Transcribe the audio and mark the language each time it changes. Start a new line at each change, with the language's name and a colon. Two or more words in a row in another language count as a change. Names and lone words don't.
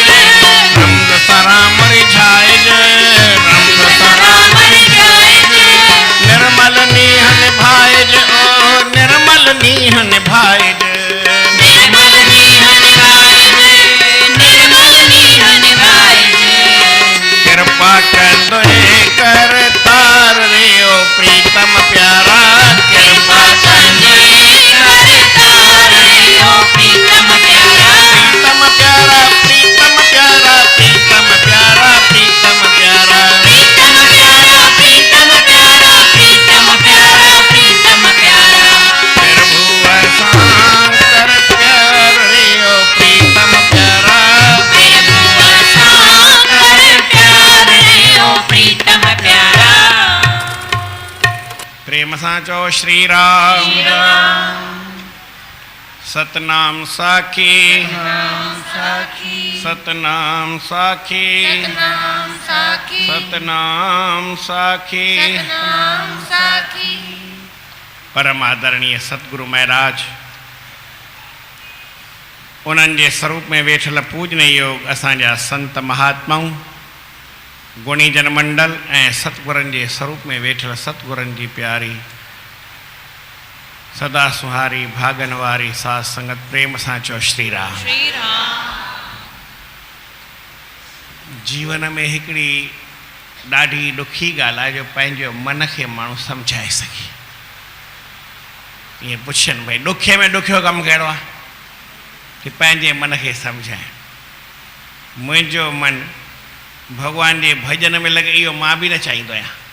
Sindhi: रंग सराम रिझाइज रंग राम जाइज निर्मल नीह निभाइज ओ निर्मल नीह निभाइज निर्मल नीहन गाइज निर्मल नीहन गाइज कृपा कंदे कर तार रे ओ प्रीतम प्यारा कृपा कंदे कर तार रे ओ प्रीतम प्यारा प्रीतम प्यारा प्रीतम प्यारा प्रीतम प्यारा प्रीतम प्यारा प्रीतम प्यारा प्रीतम प्यारा प्रीतम प्यारा प्रीतम प्यारा प्रभु असां कर प्यार रे ओ प्रीतम प्यारा प्रभु असां कर प्यार रे ओ प्रीतम प्यारा प्रेम सां चओ श्री राम श्री राम सतनाम साखी नाम साखी सतनाम साखी सतनाम साखी सतनाम साखी सतनाम साखी परम आदरणीय सतगुरु महाराज उन्हनि जे स्वरूप में वेठल पूजन योग असांजा संत महात्माऊं गुणी जन मंडल ऐं सतगुरनि जे स्वरूप में वेठल सतगुरनि जी प्यारी सदा सुहारी भागन वारी साध संगत प्रेम सां चओ श्री राम श्री राम जीवन में हिकिड़ी ॾाढी ॾुखी ॻाल्हि आहे जो पंहिंजो मन खे माण्हू सम्झाए सघे ईअं पुछनि भई ॾुखे में ॾुखियो कमु कहिड़ो आहे कि पंहिंजे मन खे सम्झाए मुंहिंजो मन भॻवान जे भॼन में लॻे इहो मां बि न चाहींदो आहियां